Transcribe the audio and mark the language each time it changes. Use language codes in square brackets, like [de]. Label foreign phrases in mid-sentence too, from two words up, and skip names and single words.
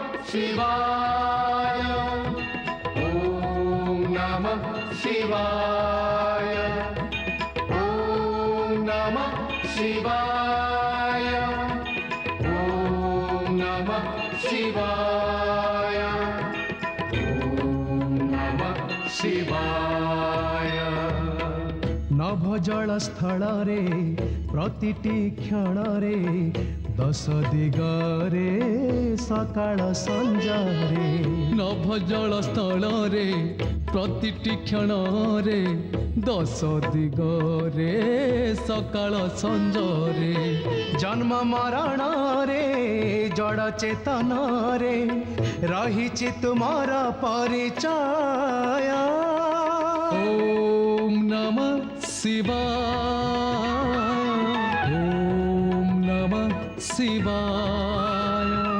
[sa] शिवाय ॐ नमः शिवाय ॐ नमः शिवाय ॐ नमः शिवाय ॐ नमः शिवाय [or] ନଭଜଳ ସ୍ଥଳ ରେ ପ୍ରତିଟି କ୍ଷଣ ରେ ଦଶ ଦିଗରେ ସକାଳ ସଞ୍ଜରେ ନଭଜଳ ସ୍ଥଳ ରେ ପ୍ରତିଟି କ୍ଷଣ ରେ ଦଶ ଦିଗରେ ସକାଳ ସଞ୍ଜରେ ଜନ୍ମ ମରଣ ରେ ଜଡ଼ ଚେତନ ରେ ରହିଛି ତୁମର ପରିଚୟ [sa] ओम नमः शिवाय ओम नमः शिवाय